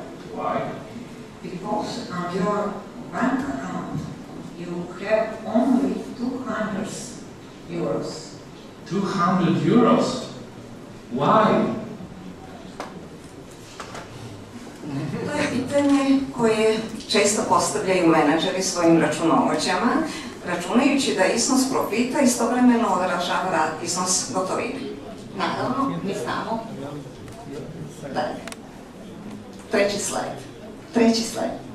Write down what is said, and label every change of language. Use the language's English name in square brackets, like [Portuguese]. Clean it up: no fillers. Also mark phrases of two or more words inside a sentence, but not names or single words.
[English] Why? Because on your bank account, you have only €200. 200 euros? Why? [Croatian] To je pitanje koje često postavljaju menadžeri svojim računovođama, računajući da iznos profita istovremeno odražava iznos gotovine. Naravno, mi znamo. Dalje. Treći slajd.